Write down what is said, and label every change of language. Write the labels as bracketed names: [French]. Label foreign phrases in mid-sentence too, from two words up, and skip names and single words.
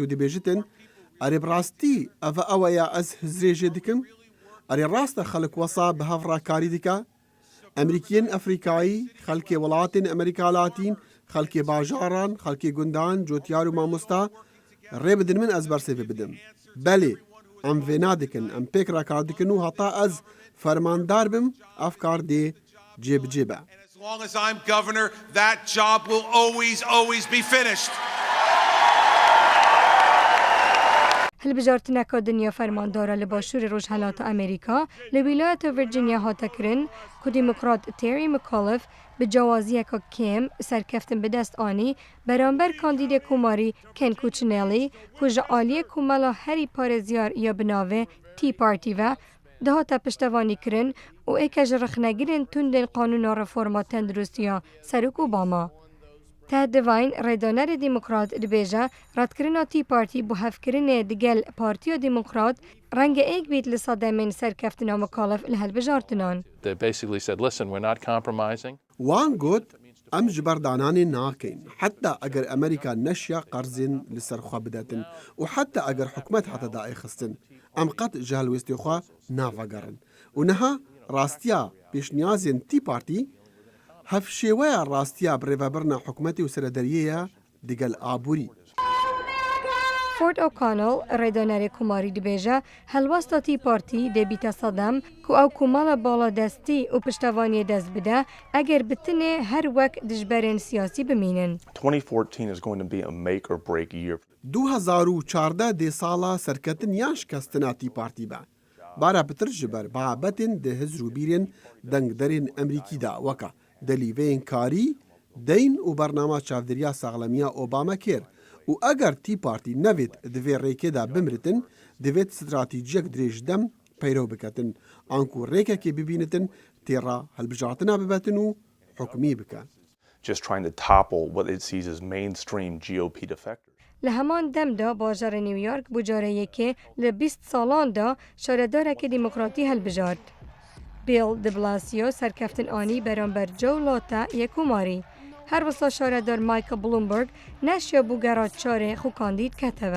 [Kurdish] û dibêjitin erê bi rastî ev ew ya ez hizrê jê dikim erê rast e xelk wesa bi hevrakarî dike Emerîkiyên Efrîkayî xelkê welatên Amerîka Latîn xelkê bajaran xelkê gundan cotyar û mamosta rê bidin min ez bersêvê bidim belê em vê nadikin em pêk rekar dikin û heta ez fermandar bim ev kar dê cêbicê be. [English] as long as I'm governor, that job will always be finished. [Kurdish] Hilbijartineka dinya fermandara li başûrê Rojhilata Amerîka li wîlayeta Virginia hate kirin ku Demokrat Terry McAuliffe bi cewaziyeka kêm serkeftin bi dest anî beramber kandîdê Komarî Ken Cuccinelli ku ji aliyê komela herî parêzyar ya bi navê Tea Party ve dihate piştevanî kirin û êke ji rixnegirên tundên qanûna reforma tendirustiya Serok Obama. Te divayîn rêdanerê Demokrat dibêje radkirina Tea Party bu hevkirinê digel Partiya Demokrat renge êk bît li sedemên serkeftina McAuliffe li helbijartinan. [English] They basically said, listen, we're not compromising. [Kurdish] Wan got em ji ber dananê nakin heta eger Amerîka neşya qerzên li ser xwe bidetin û heta eger hikûmet hete daê xistin em qet ji helwestê xwe navegerin û niha rastiya pêşniyazên Tea Party hevşêweya rastiya bi rêvebirina hikûmetê û serederiyê ye digel aborî. Ford O'Connell rêdanerê Komarî dibêje helwesta Tea Party dê bîte sedem ku ew komala baladestî û piştevaniyê dest bide eger bi tinê her wek dijberên siyasî bimînin. [English] 2014 is going to be a make or break year. [Kurdish] 2014 dê sala serketin yan şikestina Tea Party be. Bara pitir ji ber babetên di hizr û bîrên dengderên Emerîkî da weka delîveyên karî, deyn û bernama çavdiriya saxlemiya Obamacare û eger Tea Party nevêt di vê rêkê de bimiritin, divêt stratîjiyek dirêj dem peyro biketin, an ku rêkekê bibînitin têra helbijartina bibetin û hukmî bike. [English] Just trying to topple what it sees as mainstream GOP defectors. [Kurdish] لە هەمان دەمدا باژارە نیویۆرک بوو جارەیەکێ لە 20 ساڵاندا شارەدارێکی دیموکراتی هەڵبژارد. بیل دی بلاسیۆ سەرکەفتن ئانی بەرامبەر جۆ لۆتە یەکوماری. هەر وەسا شارەدار مایکل بلومبرگ نەشیا بوو گەڕات چارێ خو کاندید کەتەوە.